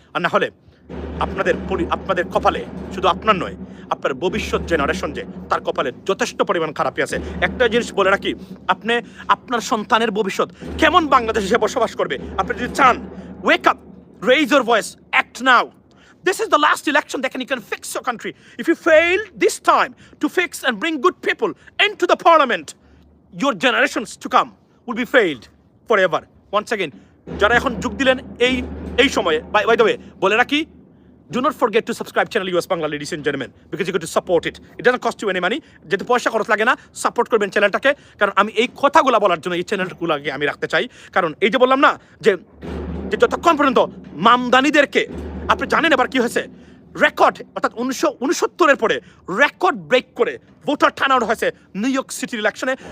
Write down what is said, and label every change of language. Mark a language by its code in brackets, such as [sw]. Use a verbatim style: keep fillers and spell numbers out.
[bn] আর না হলে আপনাদের পরি- আপনাদের কপালে, শুধু আপনার নয়, আপনার ভবিষ্যৎ জেনারেশন যে, তার কপালে যথেষ্ট পরিমাণ খারাপই আছে। একটা জিনিস বলে রাখি, আপনি আপনার সন্তানের ভবিষ্যৎ কেমন বাংলাদেশে সে বসবাস করবে, আপনি যদি চান, [en] Wake up, raise your voice, act now. This is the last election that can, you can fix your country. If you fail this time to fix and bring good people into the parliament, your generations to come will be failed forever. Once again, [bn] যারা এখন যোগ দিলেন এই এই সময়ে, bye bye the way বলে রাখি, [en] do not forget to subscribe channel US Bangla, ladies and gentlemen, because you're going to support it. It doesn't cost you any money, [bn] যেহেতু পয়সা খরচ লাগে না, সাপোর্ট করবেন চ্যানেলটাকে। কারণ আমি এই কথাগুলো বলার জন্য এই চ্যানেলগুলোকে আমি রাখতে চাই, কারণ এই যে বললাম না যে যে যতক্ষণ পর্যন্ত মামদানিদেরকে, আপনি জানেন এবার কি হয়েছে, রেকর্ড অর্থাৎ উনিশশো উনসত্তরের পরে রেকর্ড ব্রেক করে ভোটার টানানো হয়েছে নিউ ইয়র্ক সিটির ইলেকশনে।